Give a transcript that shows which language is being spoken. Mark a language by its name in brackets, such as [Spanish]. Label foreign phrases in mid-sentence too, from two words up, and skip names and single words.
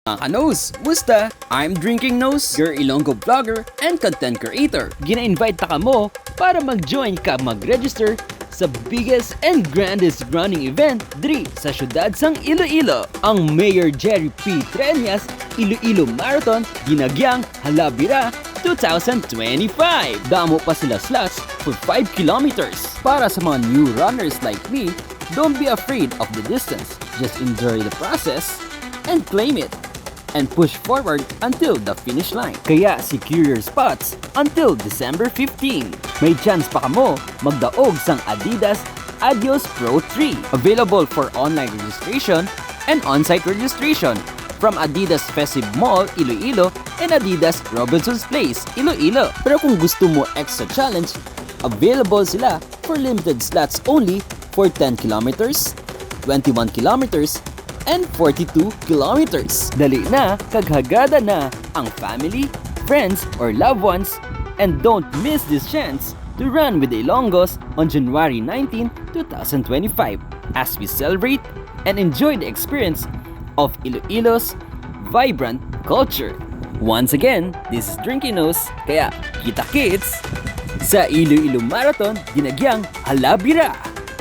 [Hiligaynon] Mga ka-Nose, musta? [English] I'm Drinking Nose, your Ilonggo vlogger and content creator. [Hiligaynon] Gina-invite ta ka mo para mag-join ka mag-register sa [English] biggest and grandest running event [Hiligaynon] diri sa syudad sang Iloilo, ang Mayor Jerry P. Treñas Iloilo Marathon Dinagyang Hala Bira 2025. Damo pa sila [English] slots for 5 kilometers. Para sa mga new runners like me, don't be afraid of the distance. Just enjoy the process and claim it. And push forward until the finish line. Kaya secure your spots until December 15. [Hiligaynon] May chance pa kamo magdaog sang Adidas Adios Pro 3. [English] Available for online registration and on-site registration from Adidas Festival Mall, Iloilo and Adidas Robinson's Place, Iloilo. [Hiligaynon] Pero kung gusto mo [English] extra challenge, available sila for limited slots only for 10 kilometers, 21 kilometers, and 42 kilometers. [Hiligaynon] Dali na, kaghagada na ang [English] family, friends, or loved ones, and don't miss this chance to run with the Ilonggos on January 19, 2025 as we celebrate and enjoy the experience of Iloilo's vibrant culture. Once again, this is Drinking Nose, [Hiligaynon] kaya kita-kits sa Iloilo Marathon Dinagyang Hala Bira.